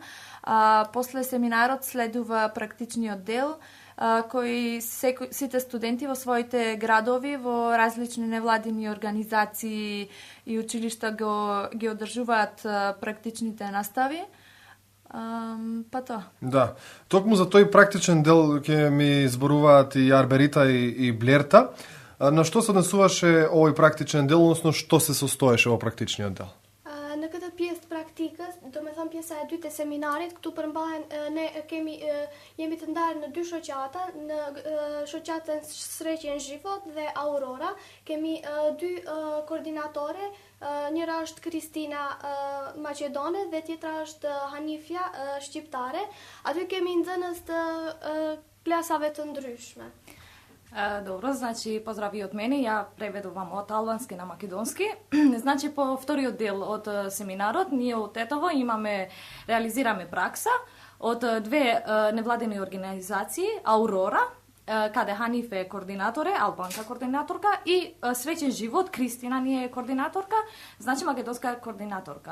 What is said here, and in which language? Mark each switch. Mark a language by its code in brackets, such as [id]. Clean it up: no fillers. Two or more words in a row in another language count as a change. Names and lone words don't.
[mk] После семинарот следува практичниот дел, кој сите студенти во своите градови, во различни невладини организации и училишта ги одржуваат практичните настави. Па тоа. Да. Токму за тој практичен дел ќе ми зборуваат и Арберита и Блерта. На што се однесуваше овој практичен дел, односно што се состоеше во практичниот дел? [sq] Në këtë pjesë praktikës, do me thëmë pjesa e dytë e seminarit, këtu përmbahen, ne jemi të ndarë në 2 shoqata, në shoqatën Sreqen Zhivot dhe Aurora, kemi 2 koordinatore, njëra është Kristina Maqedone dhe tjetra është Hanifja Shqiptare. Aty kemi nxënës të klasave të ndryshme. [mk] Добро, поздрави од мене, ја преведувам од албански на македонски. По вториот дел од семинарот, ние од Тетово реализираме пракса од 2 невладени организации, Аурора, каде Ханиф е координаторе, албанка координаторка, и Среќен живот, Кристина ни е координаторка, македонска координаторка.